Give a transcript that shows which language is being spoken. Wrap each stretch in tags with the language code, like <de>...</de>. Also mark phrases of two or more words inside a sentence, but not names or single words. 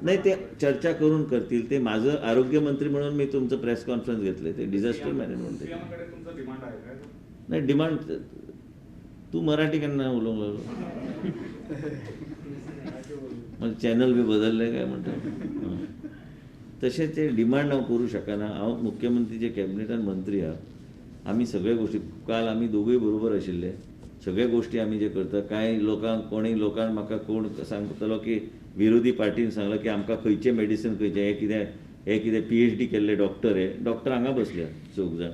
<mr>नाही, ते चर्चा करून करतील. ते माझं आरोग्यमंत्री म्हणून मी तुमचं</mr> <en>press conference</en> <mr>घेतलं, ते</mr> <en>disaster management.</en> <mr>तुमचं डिमांड आहे काय? नाही डिमांड, तू मराठी त्यांना उलवून लागलो, मग चॅनल बी बदललंय काय म्हणतो.</mr> <kok>तशें ते डिमांड हांव करूं शकना. हांव मुख्यमंत्रीचे कॅबिनेटान मंत्री आहा. आमी सगळे गोश्टी काल आमी दोगूय बरोबर आशिल्ले. सगळे गोश्टी आमी जे करता कांय लोकांक कोणीय लोकांक म्हाका कोण सांगतलो की विरोधी पार्टीन सांगलो की आमकां खंयचें मेडिसीन खंयचें हे कितें PhD केल्ले डॉक्टर हे डॉक्टर हांगा बसल्या 4 जाण.</kok>